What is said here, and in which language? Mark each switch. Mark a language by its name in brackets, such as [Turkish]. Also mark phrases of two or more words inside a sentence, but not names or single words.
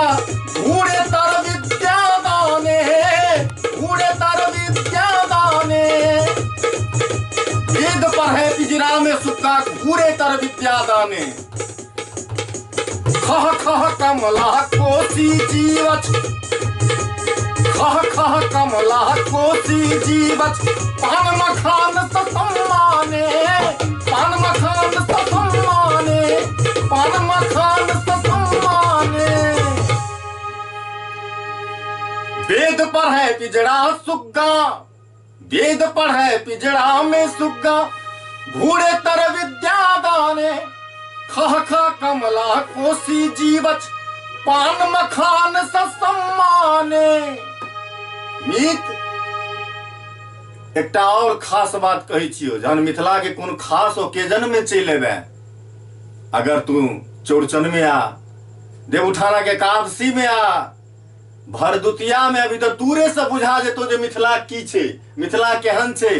[Maithili] घूरे तर विद्या दाने, घूरे तर विद्या दाने। वेद पढ़े पिजड़ा में सुक्का, घूरे तर विद्या दाने। खह खह कमला कोसी जीवच, खह खह कमला कोसी जीवच। पान मखान सम्माने, पान मखान सम्माने, पान मखान सम्माने। वेद पढ़े पिजड़ा सुग्गा, वेद पढ़े पिजड़ा में सुग्गा। घूरे तर विद्या दाने, खह खह कमला कोसी जीवच। पान मखान सम्माने। मीत एकटा और खास बात कही छियो, जहन मिथिला के कोन खास ओकेजन में चल एबे, अगर तू चौड़चन में आ, देवउठाना के एकादशी में आ, भरदुतिया में, अभी तो दूरे से बुझा जेतो जे मिथिला की छे, मिथिला केहन छे।